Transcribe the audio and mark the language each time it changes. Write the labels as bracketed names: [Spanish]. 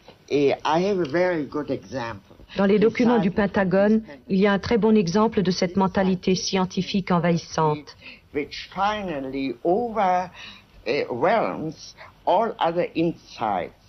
[English] I have a very good example. [French] Dans les documents du Pentagone, il y a un très bon exemple de cette mentalité scientifique envahissante. [English] Which finally overwhelms all other insights.